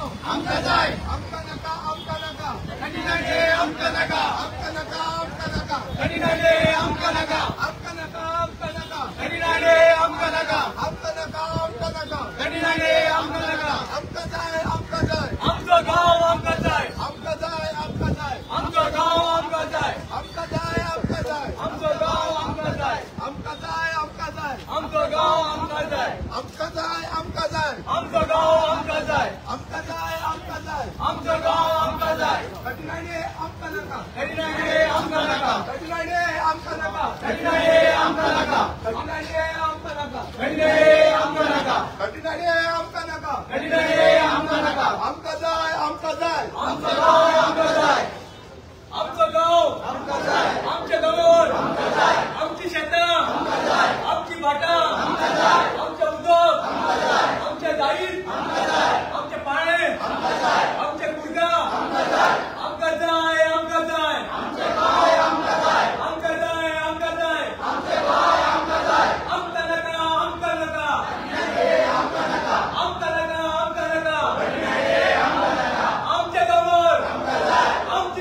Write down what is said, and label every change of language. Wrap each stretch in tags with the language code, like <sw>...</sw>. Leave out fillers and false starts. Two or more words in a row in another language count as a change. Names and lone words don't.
<kok>आमका जाय आमका नका आमका नका कनिनाडे आमका नका आमका नका आमका नका कनिनाडे आमका नका आमका नका आमका नका कनिनाडे आमका नका आमका नका आमका नका कनिनाडे आमका नका आमका जाय आमचं गाव आमका जाय आमका जाय आमका जाय आमचं गाव आमका जाय आमका जाय आमका जाय आमचं गाव आमका जाय आमका जाय आमका जाय आमचं गाव आमका जाय आमका जाय आमका जाय आमचं गाव आमका जाय आमका जाय आमका जाय आमचं गाव आमका जाय कनिनाडे आमका नका कनिनाडे आमका नका कनिनाडे आमका नका कनिनाडे आमका नका कनिनाडे आमका नका कनिनाडे आमका नका कनिनाडे आमका नका कनिनाडे आमका नका आमका जाय आमका जाय आमचं गाव आमका जाय आमचं गाव आमका जाय आमचे दोन आमका जाय आमची शेतं आमका जाय आमची भाटा आमका जाय आमचे उदक आमका जाय आमचे दाईर आमका जाय आमचे पाळे आमका जाय आमचे कुर्गा आमका जाय आमका जाय आमका जाय आमचे गाय आमका जाय आमका जाय आमका जाय आमचे गाय आमका जाय आमका नका आमका नका आमका नका आमका नका आमका नका आमका नका आमच्या गावावर आमका जाय आमची</kok>